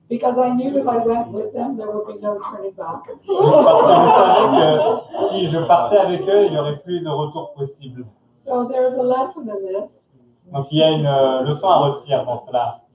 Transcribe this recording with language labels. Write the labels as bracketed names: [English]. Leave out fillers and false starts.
[English] Because I knew if I went with them, there would be no turning back. [French] Parce que je savais que si je partais avec eux, il n'y aurait plus de retour possible. [English] So there's a lesson in this. [French] Donc il y a une leçon à retenir dans cela.